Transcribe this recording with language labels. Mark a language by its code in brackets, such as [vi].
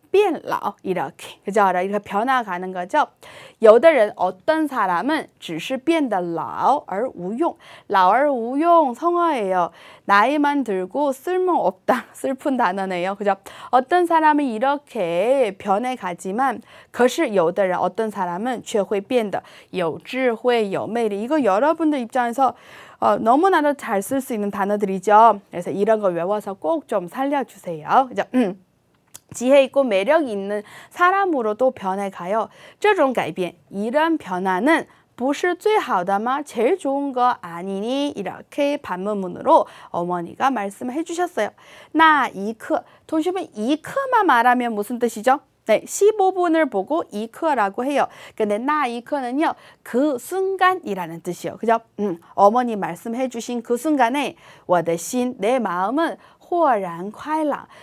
[ko] 变老 이렇게 그죠? 이렇게 변화가는 거죠. [zh] 有的人 [ko] 어떤 사람은 [zh] 只是变得老而无用 老而无用 성어예요. [ko] 나이만 들고 쓸모없다. 슬픈 단어네요. 그죠? 어떤 사람은 이렇게 변해가지만 [zh] 可是有的人 [ko] 어떤 사람은 [zh] 却会变得有智慧有魅力 [ko] 이거 여러분들 입장에서 너무나도 잘 쓸 수 있는 단어들이죠. 그래서 이런 거 외워서 꼭 좀 살려주세요. 그죠? 지혜 있고 매력 있는 사람으로도 변해가요. [zh] 这种改变, [ko] 이런 변화는 [zh] 不是最好的吗? [ko] 제일 좋은 거 아니니? 이렇게 반문으로 어머니가 말씀해 주셨어요. 那一刻, 동시에 이刻만 말하면 무슨 뜻이죠? 네, 15분을 보고 이刻라고 해요. 근데 나 이刻는요, 그 순간이라는 뜻이요. 그죠? 어머니 말씀해 주신 그 순간에 [zh] 我的心, [ko] 내 마음은 [zh] 豁然开朗.